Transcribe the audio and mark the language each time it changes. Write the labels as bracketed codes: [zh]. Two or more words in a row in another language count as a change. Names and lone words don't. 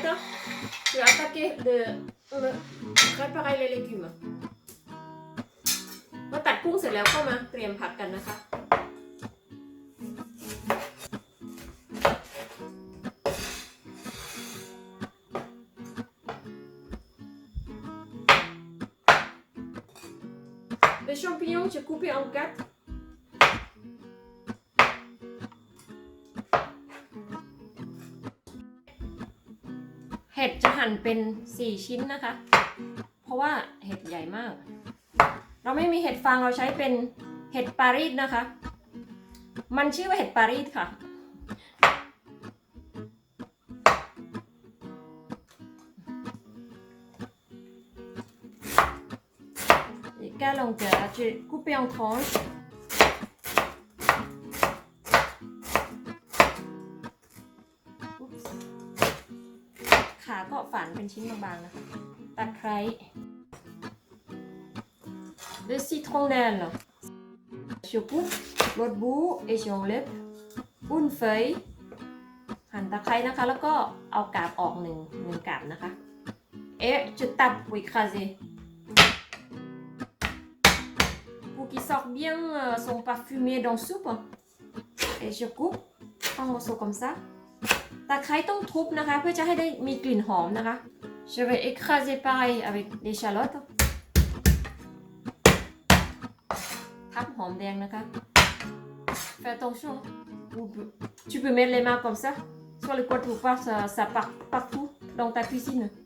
[fr] Je vais attaquer de préparer les légumes. [th] เมื่อตัดกุ้งเสร็จแล้วก็มาเตรียมผักกันนะคะ [fr] Les champignons, j'ai coupé en 4. [th] เห็ดจะหั่นเป็น4ชิ้นนะคะเพราะว่าเห็ดใหญ่มากเราไม่มีเห็ดฟางเราใช้เป็นเห็ดปารีสนะคะมันชื่อว่าเห็ดปารีสค่ะ [fr] Les calangas, j'ai coupé en tranches. Oups. [th] ขาก็ฝานเป็นชิ้นบางๆนะคะตะไคร้ [fr] Le citronnelle. Je coupe l'autre bout et j'enlève une feuille. [th] หั่นตะไคร้นะคะแล้วก็เอากาบออกหนึ่งกาบนะคะ [fr] Et je tape pour écraser. Pour qu'il sorte bien son parfumé dans la soupe. Et je coupe en morceaux comme ça. [th] ตะไคร้ต้องทุบนะคะเพื่อจะให้ได้มีกลิ่นหอมนะคะ [fr] Je vais écraser pareil avec l'échalote. [th] ทับหอมแดงนะคะ [fr] Fais attention. Tu peux mettre les mains comme ça. Sur le côté ou pas, ça part partout dans ta cuisine.